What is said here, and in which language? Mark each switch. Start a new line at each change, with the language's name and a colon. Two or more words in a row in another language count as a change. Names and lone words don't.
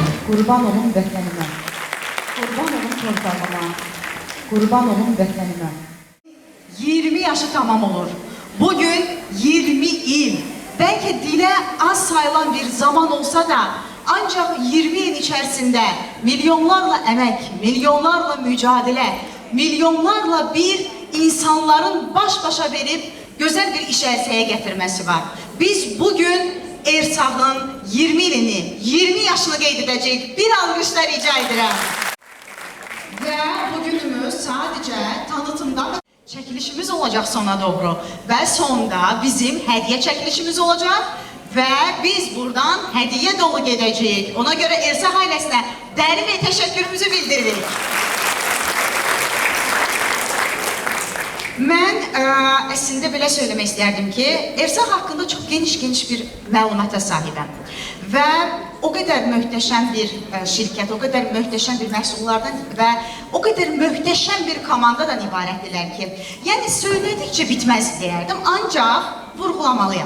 Azerbaijani: Qurban olum vətənimə, qurban olum torpağıma, qurban olum vətənimə. 20 yaşı tamam olur. Bugün 20 il.
Turkish: Belki dile az sayılan bir zaman olsa da ancak 20 yıl içerisinde milyonlarla emek, milyonlarla mücadele, milyonlarla bir insanların baş başa verip güzel bir iş əlçəyə getirmesi var.
Azerbaijani: Biz bugün Ersağ'ın 20 ilini, 20 yaşını qeyd edəcəyik. Bir alqışlar rica edirəm.
Turkish: Ve bugünümüz sadece tanıtımdan çekilişimiz olacak sona doğru. Ve sonda bizim hediye çekilişimiz olacak. Ve biz buradan hediye dolu gedəcəyik. Ona göre Ersağ ailesine dərin ve teşekkürümüzü bildiririk.
Azerbaijani: Mən əslində belə söyləmək istərdim ki, Ersağ haqqında çox geniş bir məlumata sahibəm. Və o qədər möhtəşəm bir şirkət, o qədər möhtəşəm bir məhsullardan və o qədər möhtəşəm bir komandadan ibarətdirlər ki, yəni söylədikcə bitməz deyərdim, ancaq vurğulamalıyam.